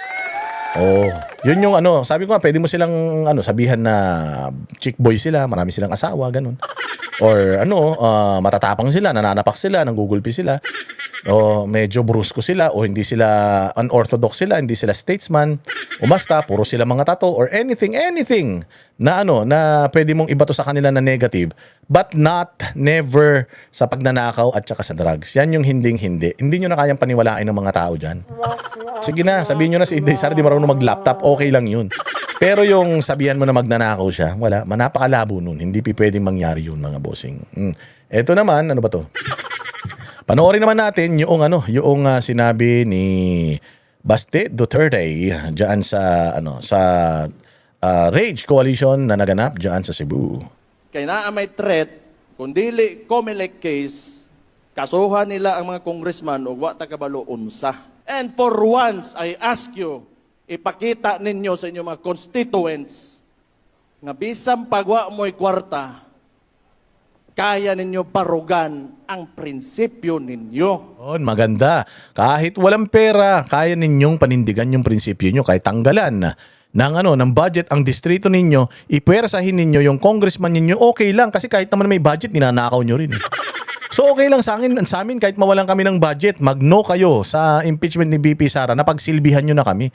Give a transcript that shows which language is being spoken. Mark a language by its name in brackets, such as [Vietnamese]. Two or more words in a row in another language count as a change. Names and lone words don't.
[Filipino] Yun yung sabi ko nga, pwede mo silang sabihan na [English] chick boy [Filipino] sila, marami silang asawa, ganun. Or matatapang sila, nananapak sila, nanggugulpi sila. Medyo brusko sila o hindi sila unorthodox sila, hindi sila statesman. Basta puro sila mga tato [English] or anything [Filipino] na na pwede mong ibato sa kanila na negative, [English] but never [Filipino] sa pagnanakaw at saka sa drugs. Yan yung hindi. Hindi nyo na kayang paniwalain ng mga tao dyan. Sige na, sabihin nyo na si Inday Sara di marunong mag-laptop, okay lang yun. Pero yung sabihan mo na magnanakaw siya, wala, napakalabo nun. Hindi pwedeng mangyari yun, mga bossing. Ito naman, ano ba to? Panoorin naman natin yung sinabi ni Baste Duterte diyan sa Rage Coalition na naganap diyan sa Cebu. [Cebuano] Kaya naa may threat, kung dili COMELEC case, kasuhan nila ang mga congressman o wa takabalo unsa. [English] And for once, I ask you, [Cebuano] ipakita ninyo sa inyong mga constituents nga bisang pagwa mo'y kwarta, kaya ninyo parugan ang prinsipyo ninyo. [Filipino] Maganda. Kahit walang pera, kaya ninyong panindigan yung prinsipyo nyo, kahit tanggalan ng budget ang distrito ninyo, ipwersahin ninyo yung congressman ninyo, okay lang kasi kahit naman may budget, ninanakaw nyo rin. So okay lang sa amin kahit mawalan kami ng budget, mag-no kayo sa impeachment ni BP Sara, napagsilbihan nyo na kami.